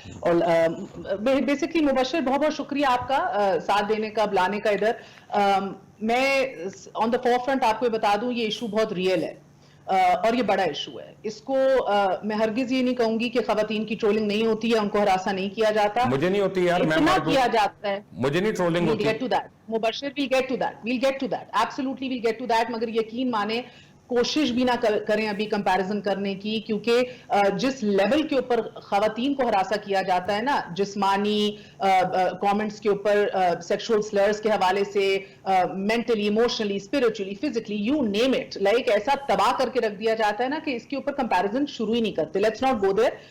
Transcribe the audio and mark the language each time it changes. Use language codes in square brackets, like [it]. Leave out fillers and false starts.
[ur] اور بیسکلی مبشر، بہت بہت شکریہ آپ کا ساتھ دینے کا، بلانے کا ادھر. میں [en] on the forefront [ur] آپ کو بتا دوں یہ ایشو بہت ریئل ہے اور یہ بڑا ایشو ہے. اس کو میں ہرگز یہ نہیں کہوں گی کہ خواتین کی ٹرولنگ نہیں ہوتی ہے، ان کو ہراساں نہیں کیا جاتا. مجھے نہیں ہوتی یار، اتنا کیا جاتا ہے. مجھے نہیں ٹرولنگ ہوتی. [en] We'll get to that. Mubashir we'll get to that. Absolutely we'll get to that. [ur] مگر یقین مانیں کوشش بھی نہ کریں ابھی کمپیریزن کرنے کی، کیونکہ جس لیول کے اوپر خواتین کو ہراساں کیا جاتا ہے نا، جسمانی کامنٹس کے اوپر، سیکشول سلرز کے حوالے سے، mentally, emotionally, spiritually, physically, [en] you name it, [ur] like ایسا تباہ کر کے رکھ دیا جاتا ہے نا کہ اس کے اوپر کمپیریزن شروع ہی نہیں کرتے. [en] Let's not go there.